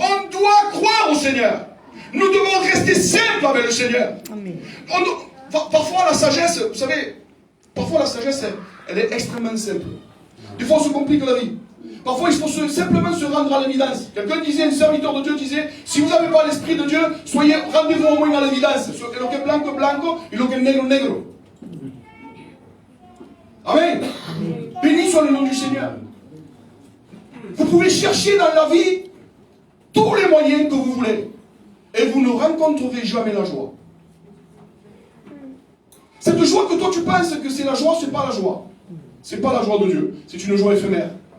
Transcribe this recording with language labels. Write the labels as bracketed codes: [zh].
[fr] On doit croire au Seigneur. Nous devons rester simples avec le Seigneur. Amen. Parfois la sagesse, vous savez, parfois la sagesse, elle est extrêmement simple. Des fois on se complique la vie. Parfois il faut simplement se rendre à l'évidence. Quelqu'un disait, un serviteur de Dieu disait, si vous n'avez pas l'esprit de Dieu, rendez-vous au moins à l'évidence. [es] Lo que es blanco, blanco, et lo que es negro, negro. [fr] Amen. Béni soit le nom du Seigneur. Vous pouvez chercher dans la vie tous les moyens que vous voulez. Et vous ne rencontrerez jamais la joie. Cette joie que toi tu penses que c'est la joie, ce n'est pas la joie. Ce n'est pas la joie de Dieu. C'est une joie éphémère.